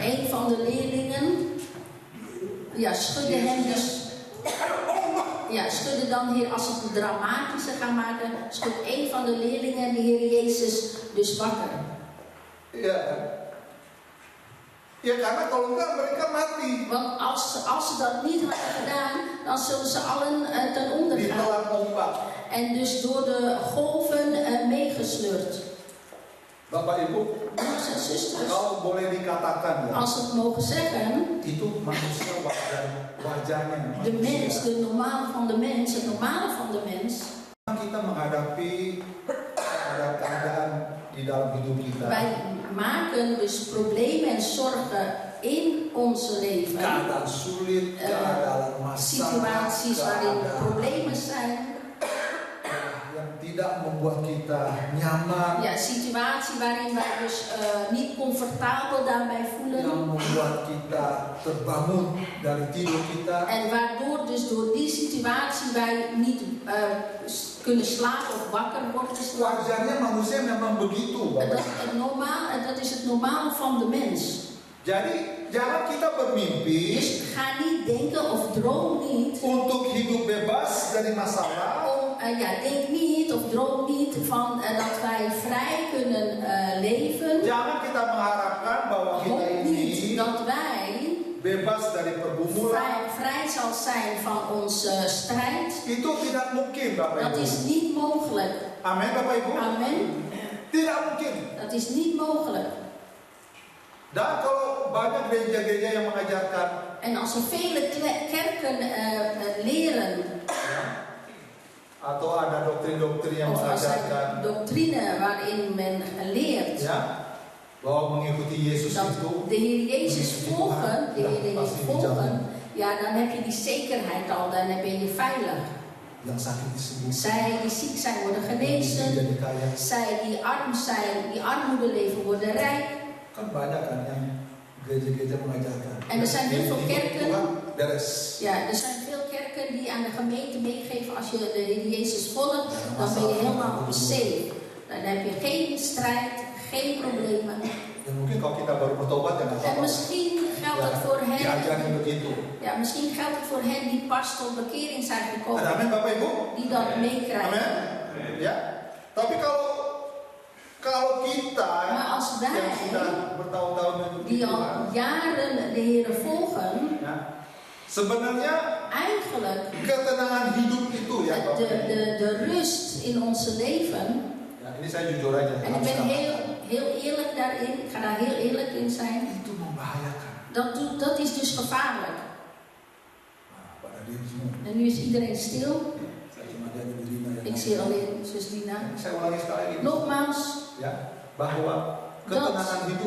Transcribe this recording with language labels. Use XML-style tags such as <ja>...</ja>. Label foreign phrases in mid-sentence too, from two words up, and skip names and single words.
<nl>een van de leerlingen, ja, schudde hem dus. Ja, schudde dan hier, als we het dramatischer gaan maken, schudt een van de leerlingen de Heer Jezus dus wakker.</nl> <id>ya. Ya karena kalau enggak mereka mati.</id> <nl>Want als ze dat niet hadden gedaan, dan zullen ze allen ten onder gaan.</nl> <id>Ditelan ombak.</id> <nl>En dus door de golven meegesleurd.</nl> <id>Bapak Ibu,</id> <nl>Broers en zusters,</nl> <id>kalau boleh dikatakan ya,</id> <nl>als we het mogen zeggen,</nl> <id>itu manusia wajarnya.</id> <nl>de mens, de normale van de mens, het normale van de mens.</nl> <id>Kita menghadapi keadaan di dalam hidup kita.</id> <nl>Wij maken dus problemen en zorgen in ons leven.</nl> <id>Keadaan sulit, keadaan masalah,</id> <nl>Situaties waarin problemen zijn.</nl> <id>yang tidak membuat kita nyaman,</id> <nl>Ja, situatie waarin wij dus niet comfortabel daarbij</nl> <id>yang</id> <nl>voelen.</nl> <id>membuat kita terbangun dari tidur kita.</id> <nl>En waardoor dus door die situatie wij niet kunnen slapen of wakker worden.</nl> <id>Wajarnya manusia memang begitu,</id> <nl>En</nl> <id>Bapak.</id> <nl>dat is het normale van de mens.</nl> <id>Jadi jangan kita bermimpi</id> <nl>Dus ga niet denken of droom niet.</nl> <id>untuk hidup bebas dari masalah.</id> <nl>Denk niet of droom niet van dat wij vrij kunnen leven.</nl> <id>Jangan kita mengharapkan bahwa kita</id> <nl>Hoop niet</nl> <id>ini</id> <nl>dat wij</nl> <id>bebas dari pergumulan.</id> <nl>vrij zal zijn van onze strijd.</nl> <id>Itu tidak mungkin, Bapak</id> <nl>Dat</nl> <id>Ibu.</id> <nl>is niet mogelijk.</nl> <id>Amin, Bapak Ibu.</id> <nl>Amen.</nl> <id>Tidak mungkin.</id> <nl>Dat is niet mogelijk.</nl> <id>Dan kalau banyak gereja-gereja yang mengajarkan,</id> <nl>En als er vele kerken leren,</nl> <id>atau ada doktrin-doktrin yang</id> <nl>of als</nl> <id>mengajarkan,</id> <nl>er doctrine waarin men leert</nl> <id>ya, bahwa mengikuti Yesus</id> <nl>dat</nl> <id>itu</id> <nl>de Heer Jezus volgen,</nl> <id>pasti dijamin.</id> <nl>ja, dan heb je die zekerheid al, dan ben je veilig.</nl> <id>Yang sakit disembuhkan,</id> <nl>Zij die ziek zijn worden</nl> <id>yang</id> <nl>genezen,</nl> <id>jadi kaya.</id> <nl>zij die arm zijn, die armoede leven worden rijk.</nl> <id>Kan banyak kan yang gereja-gereja mengajarkan.</id> <nl>En er zijn heel veel kerken.</nl> <id>Tuhan beres.</id> <nl>Ja, er zijn veel kerken die aan de gemeente meegeven, als je de Heer Jezus volgt, dan ben je helemaal safe. Dan heb je geen strijd, geen problemen.</nl> <id>Dan mungkin kalau kita baru bertobat ya nggak</id> <nl>En</nl> <id>apa-apa.</id> <nl>misschien geldt het voor hen,</nl> <id>Diajarin begitu.</id> <nl>ja, misschien geldt het voor hen die pas tot bekering zijn gekomen,</nl> <id>Amin, Bapak Ibu.</id> <nl>die dat meekrijgen.</nl> <id>Amin. Ya. Tapi kalau kita</id> <nl>Maar als</nl> <id>yang</id> <nl>wij,</nl> <id>sudah bertahun-tahun mengikuti</id> <nl>die al</nl> <id>Tuhan,</id> <nl>jaren de Heer volgen,</nl> <id>ya, sebenarnya</id> <nl>eigenlijk</nl> <id>ketenangan hidup itu ya, Bapak Ibu.</id> <nl>de rust in onze leven.</nl> <id>Ya, ini saya jujur aja.</id> <nl>En ik ben heel eerlijk daarin, ik ga daar heel eerlijk in zijn.</nl> <id>Itu membahayakan.</id> <nl>Dat is dus gevaarlijk.</nl> <id>Nah, pada diri semua.</id> <nl>En nu is iedereen stil.</nl> <id>Saya cuma lihat di Rina yang</id> <nl>Ik zie alleen zus Dina.</nl> <id>Saya ulangi sekali lagi.</id> <nl>Nogmaals,</nl> <id>Ya, bahwa ketenangan hidup,</id>